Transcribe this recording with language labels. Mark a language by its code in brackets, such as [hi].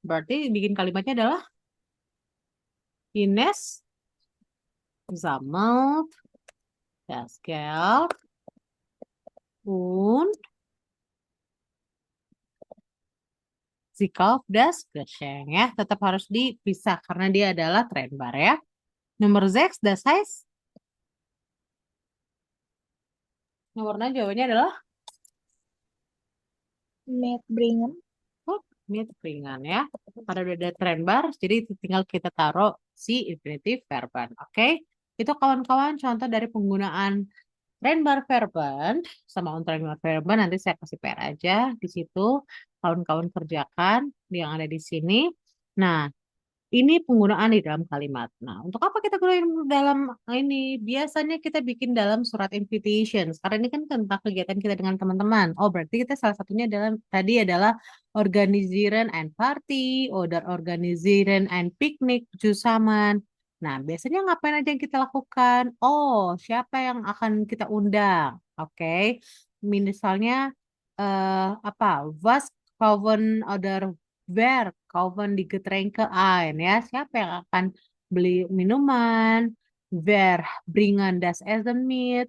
[id] Berarti bikin kalimatnya adalah [de] Ines sammelt das Geld und sie kauft das Geschenk ya. [id] Tetap harus dipisah karena dia adalah trendbar ya. Nomor 6, [de] das heißt. [id] Nomor 6 jawabannya adalah [de] Mitbringen. [id] mitbringen ya. Karena udah ada trendbar, jadi tinggal kita taruh si infinitive verben. Oke, itu kawan-kawan contoh dari penggunaan trendbar verben sama on trendbar verben. Nanti saya kasih PR aja di situ. Kawan-kawan kerjakan yang ada di sini. Nah, ini penggunaan di dalam kalimat. Nah, untuk apa kita gunain dalam ini? Biasanya kita bikin dalam surat invitation. Sekarang ini kan tentang kegiatan kita dengan teman-teman. Oh, berarti kita salah satunya adalah [de] organisieren ein Party, oder organisieren ein Picknick zusammen. [id] Nah, biasanya ngapain aja yang kita lakukan? Oh, siapa yang akan kita undang? Oke. Misalnya apa? [de] Was kaufen oder Wer kaufen die Getränke ein? [id] Ya, siapa yang akan beli minuman? [de] Wer bringen das Essen mit?